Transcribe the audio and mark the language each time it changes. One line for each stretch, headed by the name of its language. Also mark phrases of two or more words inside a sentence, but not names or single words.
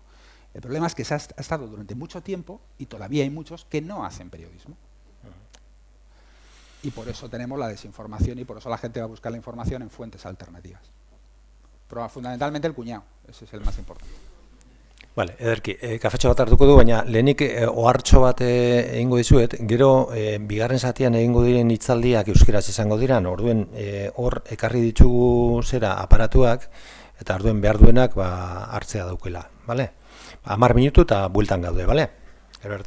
Spanish: El problema es que se ha estado durante mucho tiempo, y todavía hay muchos, que no hacen periodismo. Y por eso tenemos la desinformación y por eso la gente va a buscar la información en fuentes alternativas. Pero fundamentalmente el cuñado, ese es el más importante. Vale,
Basque: ederki, kafetxo bat hartuko du, baina lehenik ohartxo bat egingo dizuet, gero bigarren zatian egingo diren hitzaldiak euskeraz izango dira, orduen hor ekarri ditugu zera aparatuak, eta orduen behar duenak hartzea daukela, bale? 10 minutu eta bueltan gaude, bale? Gero arte.